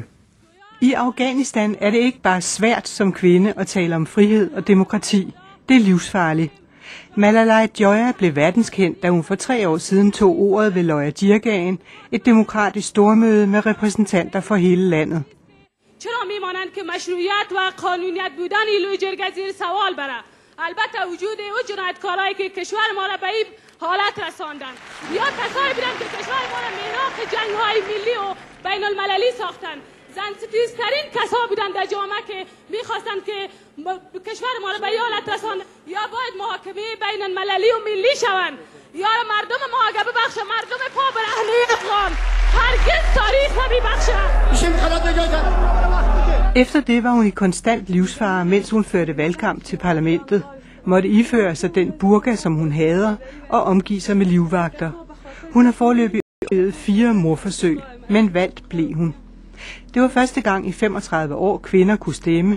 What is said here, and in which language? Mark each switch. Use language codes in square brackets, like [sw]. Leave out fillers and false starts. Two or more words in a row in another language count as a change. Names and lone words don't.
[da] I Afghanistan er det ikke bare svært som kvinde at tale om frihed og demokrati. Det er livsfarligt. Malalai Joya blev verdenskendt, da hun for 3 år siden tog ordet ved Joya, et demokratisk stormøde med repræsentanter for hele landet. [fa] چرا میمانند که مشروعیت و قانونیت بودن ایلوی جرگه زیر سوال بره؟ البته وجود او جنایتکارایی که کشور ما را به این حالت رساندن یا کسایی بودن که کشور ما را میراث جنگ‌های ملی و بین المللی ساختن. زنستیزترین کسا بودن در جامعه که میخواستن که کشور ما را به این حالت رساندن. یا باید محاکمه بین المللی و ملی شوند یا مردم ما اگه ببخشه مردم پا برهنه افغان هرگز تاریخ نمیبخشه. [da] Efter det var hun i konstant livsfare, mens hun førte valgkamp til parlamentet, måtte iføre sig den burka, som hun hader, og omgive sig med livvagter. Hun har foreløbig oplevet 4 mordforsøg, men valgt blev hun. Det var første gang i 35 år, kvinder kunne stemme.